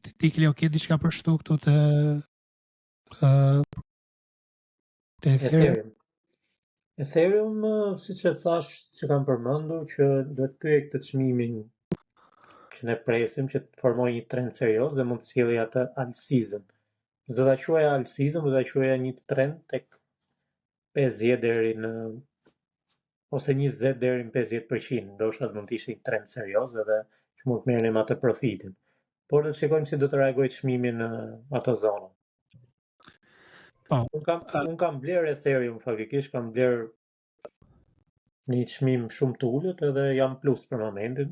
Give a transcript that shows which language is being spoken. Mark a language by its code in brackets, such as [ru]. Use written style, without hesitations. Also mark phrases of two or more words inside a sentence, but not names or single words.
[sq] Ti Kleo, ke diçka për shtu këtu te Ethereum? Ethereum, siç e thash, që kam përmendur, që do të thyej këtë çmimin që ne presim që të formojë një trend serioz dhe mund të sjellë atë [en] all season. [sq] Do ta quaja [en] all season, [sq] do ta quaja një trend tek 50 deri në ose 20 deri në 50%, ndoshta mund të ishte një trend serioz edhe që mund të merrnim atë profitin. Por do të shikojmë si do të reagojë çmimi në ato zonë. Unë kam bler Ethereum faktikisht, kam bler një çmim shumë të ulët edhe jam plus për momentin.